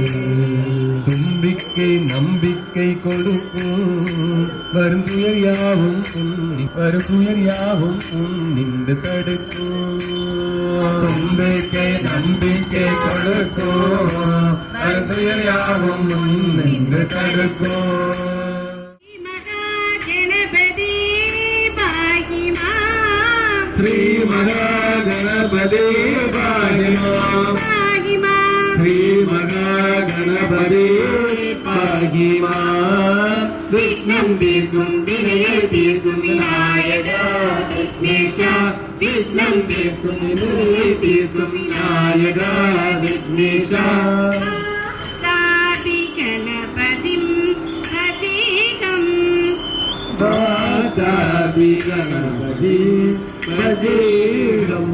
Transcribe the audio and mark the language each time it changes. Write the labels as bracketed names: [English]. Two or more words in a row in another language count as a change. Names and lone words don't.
[Tamil] தும்பிக்கை நம்பிக்கை கொடுக்கும் வருந்துயர் யாவும் வருந்துயர் யாவும் நின்று தடுக்கும் தும்பிக்கை நம்பிக்கை கொடுக்கும் வருந்துயர் யாவும் நின்று தடுக்கும் [Sanskrit] श्री महागणपति पाहिमा श्री महागणपति पाहिमा [Tamil] விக்னம் தீர்க்கும் வினையை தீர்க்கும் விநாயகா விக்னேஷா விக்னம் தீர்க்கும் வினையை தீர்க்கும் விநாயகா விக்னேஷா [Sanskrit] वातापि गणपतिं भजेऽहम्